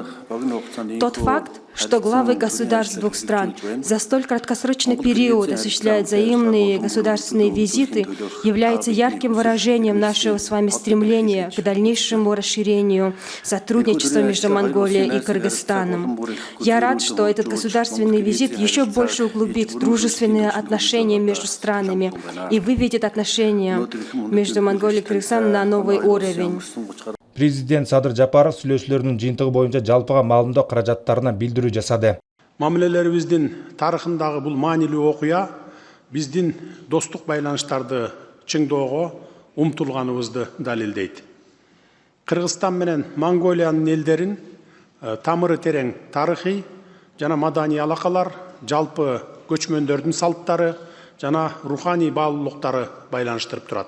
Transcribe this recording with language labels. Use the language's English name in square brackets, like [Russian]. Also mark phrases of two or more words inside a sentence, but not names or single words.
[Russian] Тот факт, что главы государств двух стран за столь краткосрочный период осуществляют взаимные государственные визиты, является ярким выражением нашего с вами стремления к дальнейшему расширению сотрудничества между Монголией и Кыргызстаном. Я рад, что этот государственный визит еще больше углубит дружественные отношения между странами и выведет отношения между Монголией и Кыргызстаном на новый уровень. [Kyrgyz] Президент Садыр Жапаров сүйлөшүүлөрдүн жыйынтыгы боюнча жалпыга маалымдоо каражаттарына билдирүү жасады. Мамилелерибиздин тарыхындагы бул маанилүү окуя биздин достук байланыштарды чыңдоого умтулганыбызды далилдейт. Кыргызстан менен Монголиянын элдерин тамыры терең тарыхый жана маданий алакалар, жалпы көчмөндөрдүн салттары жана руханий баалуулуктары байланыштырып турат.